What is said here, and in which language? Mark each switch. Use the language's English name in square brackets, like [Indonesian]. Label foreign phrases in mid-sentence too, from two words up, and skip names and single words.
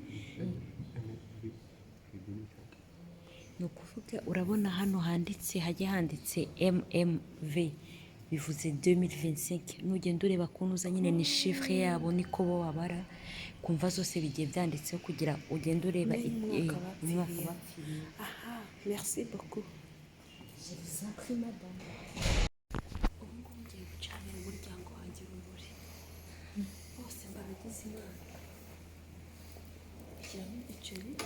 [Kinyarwanda] ni ukuvuga urabona hano handitse hajya handitse mmv bivuze 2025. nugenda ureba kuntu uza nyine ni chiffre yabo niko bo babara kumva zose bigiye byanditseho kugira ugende ureba umwaka bapfiriye. [French] Aha, merci beaucoup. Je vous en prie madame. [Kinyarwanda] Ubu ngubu ngiye gucanira umuryango wanjye urumuri. Bose mbabigize Imana. Shyiramo igiceri.